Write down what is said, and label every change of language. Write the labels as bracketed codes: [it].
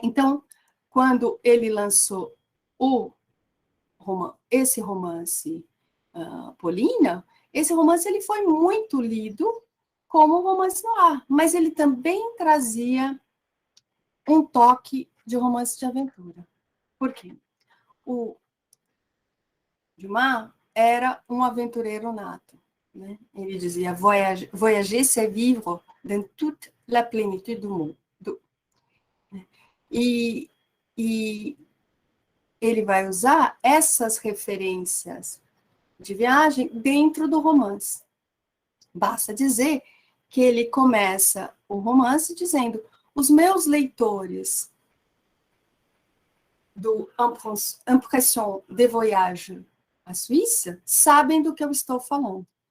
[pt] Então, quando ele lançou esse romance Polina, esse romance ele foi muito lido como um romance noir, mas ele também trazia um toque de romance de aventura. Por quê? O Dumas era um aventureiro nato. Né? Ele dizia, [fr] voyager, c'est vivre dans toute la plénitude du monde. [pt] E ele vai usar essas referências de viagem dentro do romance. Basta dizer que ele começa o romance dizendo, os meus leitores do Impression de Voyage à Suíça sabem do que eu estou falando.